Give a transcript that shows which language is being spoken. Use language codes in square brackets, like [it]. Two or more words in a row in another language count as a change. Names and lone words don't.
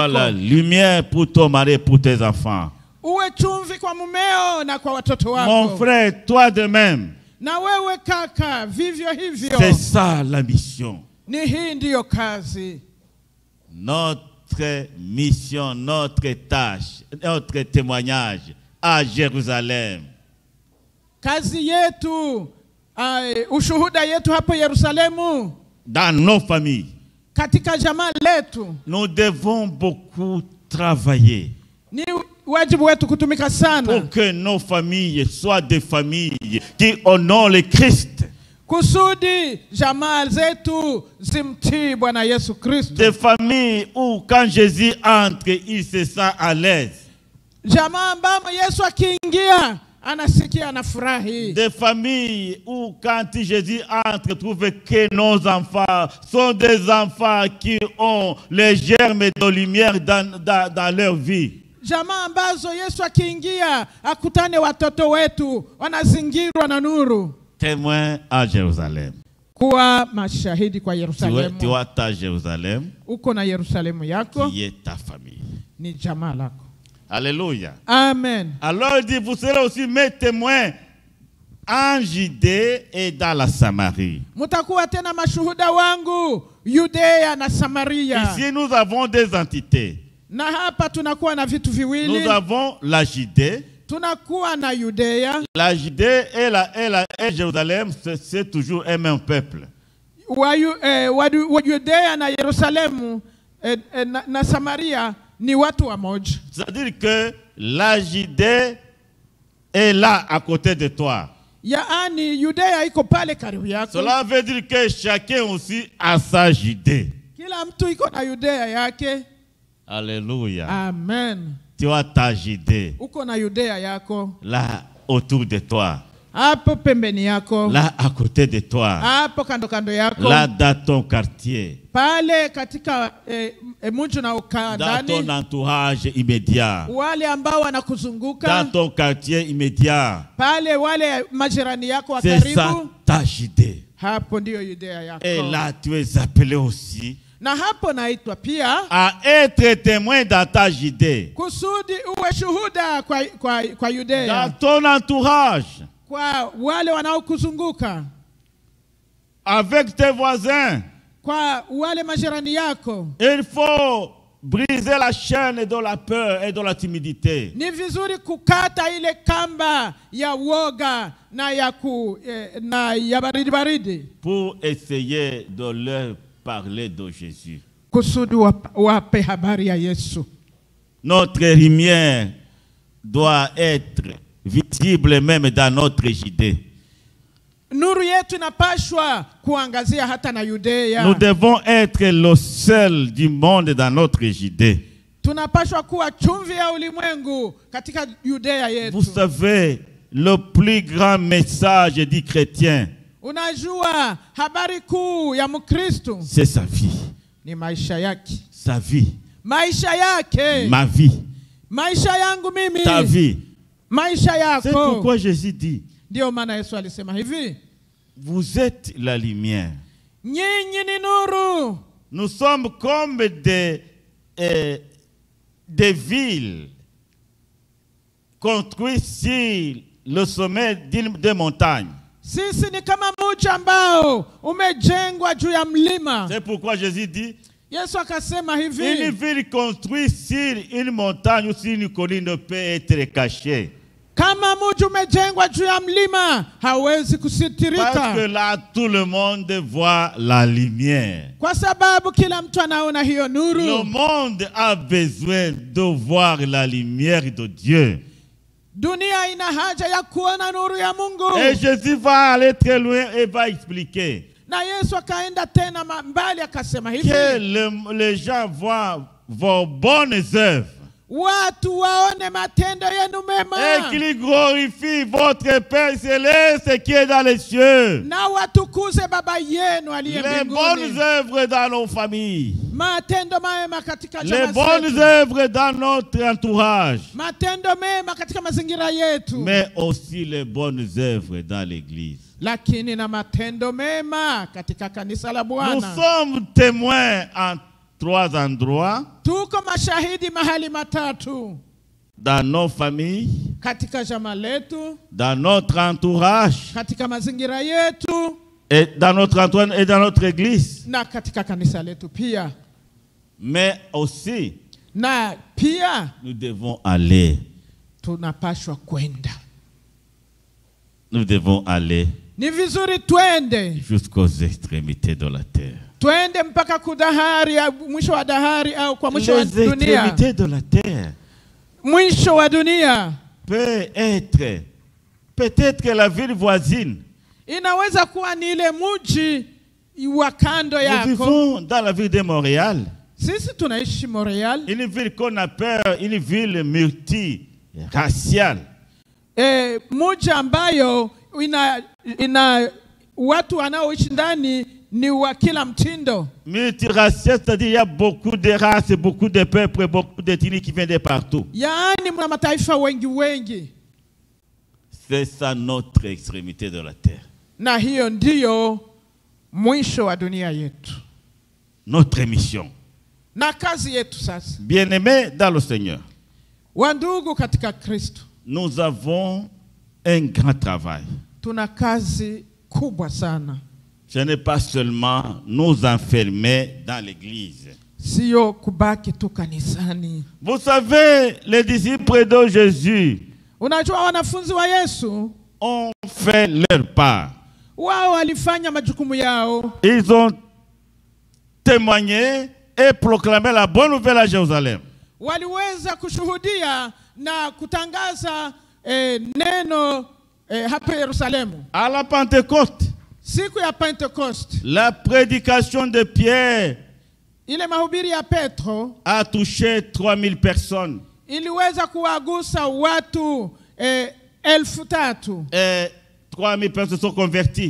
[fr] Sois la lumière pour ton mari et pour tes enfants. [sw] Uwe chumvi kwa mumeo na kwa watoto wako. [fr] Mon frère, toi de même. [sw] Na wewe kaka, vivyo hivyo. [fr] C'est ça la mission. [sw] Ni hii ndiyo kazi. [fr] Notre mission, notre tâche, notre témoignage à Jérusalem. [sw] Kazi yetu, ushuhuda yetu hapo Yerusalemu. [fr] Dans nos familles. [sw] Katika jamaa letu. [fr] Nous devons beaucoup travailler. [sw] Ni wajibu wetu kutumika sana. [fr] Pour que nos familles soient des familles qui honorent le Christ. [sw] Kusudi jamaa zetu zimtii Bwana Yesu Kristo. [fr] Des familles où quand Jésus entre, il se sent à l'aise. [sw] Jamaa ambamo Yesu akiingia anasikia anafurahi. [fr] Des familles où quand Jésus entre, trouve que nos enfants sont des enfants qui ont les germes de lumière dans leur vie. [sw] Jamaa ambazo Yesu akiingia akutane watoto wetu wanazingirwa na nuru. [fr] Témoin à Jérusalem. [sw] Kuwa mashahidi kwa Yerusalemu. [fr] Tu as ta Jérusalem. [sw] Uko na Yerusalemu yako. [fr] Qui est ta famille. [sw] Ni jamaa lako. [fr] Alléluia. Amen. Alors il dit, vous serez aussi mes témoins en Judée et dans la Samarie. [sw] Mutakuwa tena mashuhuda wangu Yudea na Samaria. [fr] Ici nous avons des entités. [sw] Na hapa tunakuwa na vitu viwili. [fr] Nous avons la Judée. [sw] Tunakuwa na Yudea. [fr] La Judée et Jérusalem, c'est toujours un même peuple. [sw] Wa Yudea na Yerusalemu na Samaria ni watu wa moja. [fr] C'est-à-dire que la Judée est là à côté de toi. [sw] Yaani Yudea iko pale karibu yako. [fr] Cela veut dire que chacun aussi a sa Judée. [sw] Kila mtu iko na Yudea yake. [fr] Alléluia. Amen. Tu as ta Judée. [sw] Uko na Yudea yako. [fr] Là autour de toi. [sw] Hapo pembeni yako. [fr] Là à côté de toi. [sw] Hapo kando kando yako. [fr] Là dans ton quartier. [sw] Pale katika mji na ukaa [fr] dans [sw] ndani. [fr] ton entourage immédiat. [sw] Wale ambao wanakuzunguka. [fr] Dans ton quartier immédiat. [sw] Pale wale majirani yako wa karibu. [fr] C'est ça ta Judée. [sw] Hapo ndio Yudea yako. [fr] Et là tu es appelé aussi. [sw] Na hapo naitwa pia [fr] à être témoin dans ta Judée. [sw] Kusudi uwe shuhuda kwa Yudea. [fr] Dans ton entourage. [sw] Kwa wale wanaokuzunguka. [fr] Avec tes voisins. [sw] Kwa wale majirani yako. [fr] Il faut briser la chaîne de la peur et de la timidité. [sw] Ni vizuri kukata ile kamba ya woga na ya baridi. [fr] Pour essayer de leur parler de Jésus. [sw] Kusudi wape habari ya Yesu. [fr] Notre lumière doit être visible même dans notre Judée. [sw] Nuru yetu inapashwa kuangazia hata na Yudea. [fr] Nous devons être le seul du monde dans notre Judée. [sw] Tunapashwa kuwa chumvi ya ulimwengu katika Yudea yetu. [fr] Vous savez, le plus grand message du chrétien, [sw] unajua habari kuu ya Mkristo, [fr] c'est sa vie. [sw] Ni maisha yake. [fr] Sa vie. [sw] Maisha yake. [fr] Ma vie. [sw] Maisha yangu mimi. [fr] Ta vie. [sw] Maisha yako. [fr] C'est pourquoi Jésus dit, [sw] ndio maana Yesu alisema hivi, [fr] vous êtes la lumière. [sw] Nyinyi ni nuru. [fr] Nous sommes comme des villes construites sur le sommet des montagnes. [sw] Sisi ni kama mji ambao umejengwa juu ya mlima. [fr] C'est pourquoi Jésus dit, [sw] Yesu akasema hivi, [fr] une ville construite sur une montagne ou sur une colline ne peut être cachée. [sw] Kama mji umejengwa juu ya mlima hawezi kusitirika. [fr] Parce que là tout le monde voit la lumière. [sw] Kwa sababu kila mtu anaona hiyo nuru. [fr] Le monde a besoin de voir la lumière de Dieu. [sw] Dunia ina haja ya kuona nuru ya Mungu. [fr] Et Jésus va aller très loin et va expliquer. [sw] Na Yesu akaenda tena mbali akasema hivi, [fr] que les gens voient vos bonnes œuvres. [sw] Watu waone matendo yenu mema. [fr] Et qu'ils glorifient votre Père céleste qui est dans les cieux. [sw] Na watukuze baba yenu aliye mbinguni. [fr] Les bonnes œuvres dans nos familles. [sw] Matendo mema katika jamaa zetu. [fr] Les bonnes œuvres dans notre entourage. [sw] Matendo mema katika mazingira yetu. [fr] Mais aussi les bonnes œuvres dans l'église. [sw] Lakini na matendo mema katika kanisa la Bwana. [fr] Nous sommes témoins en 3 endroits. [sw] Tuko mashahidi mahali matatu. [fr] Dans nos familles, [sw] katika jamaa letu, [fr] dans notre entourage, [sw] katika mazingira yetu, [fr] et dans notre entourage et dans notre église. [sw] Na katika kanisa letu pia. [fr] Mais aussi, [sw] na pia [fr] nous devons aller. [sw] Tunapashwa kwenda. [fr] Nous devons aller. [sw] Ni vizuri twende [fr] jusqu'aux extrémités de la terre. [sw] Twende mpaka kudahari, mwisho wa dahari au kwa mwisho wa dunia. [fr] Les extrémités de la terre. [sw] Mwisho wa dunia. [fr] Peut-être la ville voisine. [sw] Inaweza kuwa ni ile mji wa kando yako. [fr] Nous vivons dans la ville de Montréal. [sw] Sisi tunaishi Montréal. [fr] Une ville qu'on appelle une ville multiraciale. [sw] Mji ambayo ina watu wanaoishi ndani ni wa kila mtindo. [fr] Multiracial, c'est-à-dire il y a beaucoup de races, beaucoup de peuples, beaucoup d'ethnies qui viennent de partout. [sw] Yaani mna mataifa wengi. [fr] C'est ça notre extrémité de la terre. [sw] Na hiyo ndiyo mwisho wa dunia yetu. [fr] Notre mission. [sw] Na kazi yetu sasa. [fr] Bien-aimés dans le Seigneur. [sw] Wandugu katika Kristo. [fr] Nous avons un grand travail. [sw] Tuna kazi kubwa sana. [fr] Ce n'est pas seulement nous enfermer dans l'église. [sw] Sio kubaki tu kanisani. [fr] Vous savez, les disciples de Jésus, [sw] unajua wanafunzi wa Yesu [fr] ont fait leur part. [sw] Wao walifanya majukumu yao. [fr] Ils ont témoigné et proclamé la bonne nouvelle à Jérusalem. [sw] Waliweza kushuhudia na kutangaza neno hapa Yerusalemu. [fr] À la Pentecôte, [sw] Siku ya Pentecost, [fr] la prédication de Pierre [sw] ile mahubiri ya Petro [fr] a touché 3000 personnes. [sw] iliweza kuwagusa watu 3,000. [fr] Et 3000 personnes sont converties.